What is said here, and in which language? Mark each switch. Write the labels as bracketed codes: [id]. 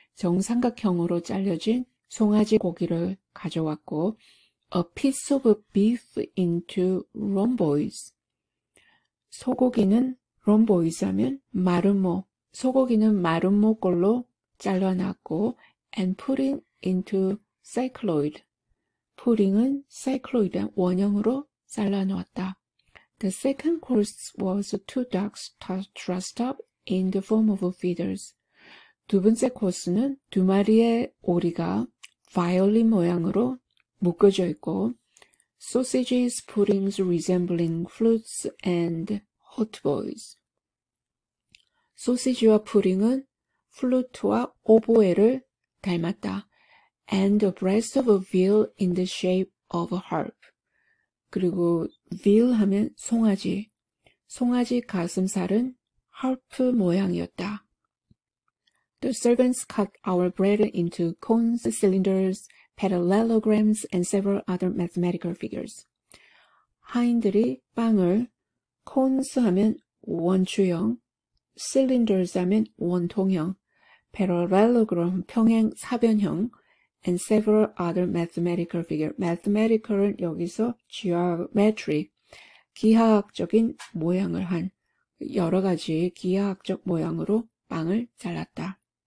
[ko] 정삼각형으로 잘려진 송아지 고기를 가져왔고 [en] a piece of beef into rhomboids. [ko] 소고기는 rhomboids 하면 마름모, 소고기는 마름모꼴로 잘라놨고 [en] and putting into cycloid. [ko] 푸딩은 cycloid 원형으로 잘라놓았다. [en] The second course was 2 ducks trussed up in the form of feathers. [ko] 두 번째 코스는 2마리의 오리가 바이올린 모양으로 묶어져 있고 [en] sausages, puddings resembling flutes and hautboys. [ko] 소시지와 푸딩은 플루트와 오보에를 닮았다. [en] And a breast of a veal in the shape of a harp. [ko] 그리고 veal 하면 송아지 가슴살은 harp 모양이었다. [en] The servants cut our bread into cones, cylinders, parallelograms, and several other mathematical figures. [ko] 하인들이 빵을 cones 하면 원주형, cylinders 하면 원통형, parallelogram 평행 사변형, [en] and several other mathematical figures. [ko] mathematical은 여기서 geometry, 기하학적인 모양을 한 여러 가지 기하학적 모양으로 빵을 잘랐다.